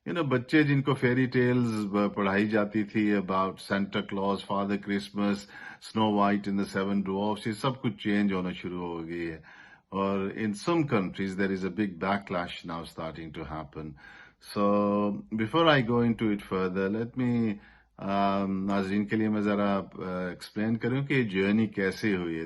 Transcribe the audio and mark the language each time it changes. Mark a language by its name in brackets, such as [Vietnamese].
[Urdu] بچے جن کو فیری ٹیلز پڑھائی جاتی تھی [English] about Santa Claus, Father Christmas, Snow White and the Seven Dwarfs، [Urdu] یہ سب کچھ چینج ہونا شروع ہو گئی ہے. اور [English] in some countries there is a big backlash now starting to happen. So before I go into it further, let me [Urdu] ناظرین کے لیے میں ذرا ایکسپلین کروں کہ یہ جرنی کیسے ہوئی ہے.